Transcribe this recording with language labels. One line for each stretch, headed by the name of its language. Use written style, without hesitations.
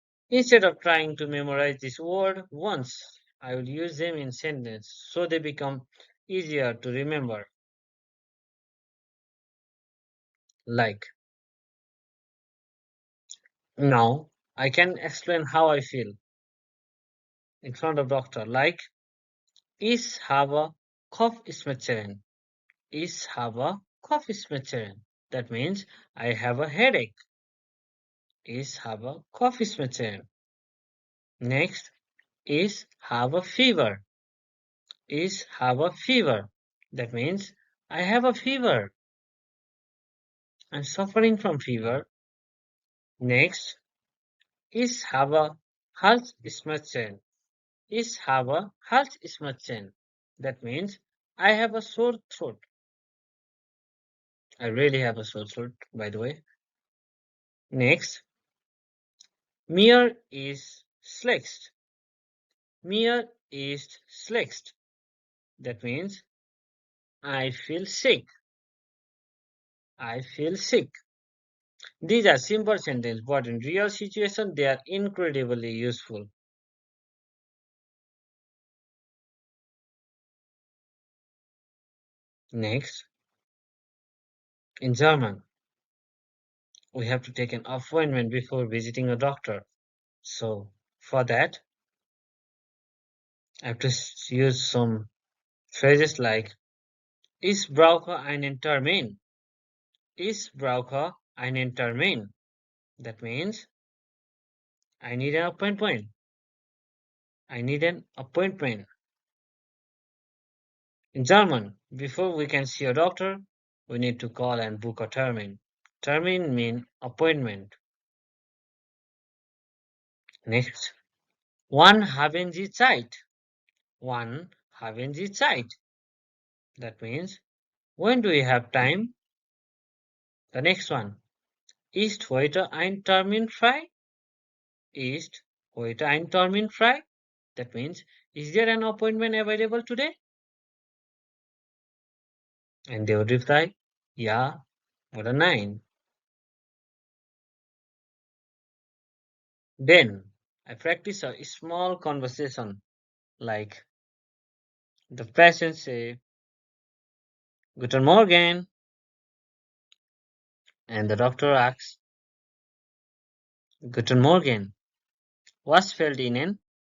English: Instead of trying to memorize this word once, I will use them in sentence so they become easier to remember. Like, now I can explain how I feel in front of doctor.
German: Like, ich habe Kopfschmerzen. Ich habe Kopfschmerzen.
English: That means I have a headache.
German: Ich habe Kopfschmerzen. Next, ich habe fever. Ich habe fever.
English: That means I have a fever. I'm suffering from fever.
German: Next, ich habe Halsschmerzen. Ich habe Halsschmerzen.
English: That means I have a sore throat. I really have a sore throat, by the way.
German: Next, mir ist schlecht. Mir ist schlecht.
English: That means I feel sick. I feel sick. These are simple sentences, but in real situation, they are incredibly useful. Next, in German, we have to take an appointment before visiting a doctor. So for that, I have to use some phrases like
German: Ich brauche einen Termin. Ich brauche einen Termin.
English: That means I need an appointment. I need an appointment. In German, Before we can see a doctor, we need to call and book a termin. Termin mean appointment.
German: Next, wann haben Sie Zeit? Wann haben Sie Zeit?
English: That means, when do you have time? The next one,
German: ist heute ein Termin frei? Ist heute ein Termin frei?
English: That means, is there an appointment available today? And they would reply, yeah,
German: oder nein.
English: Then I practice a small conversation like the patient say,
German: Guten Morgen,
English: and the doctor asks,
German: Guten Morgen, was fällt Ihnen?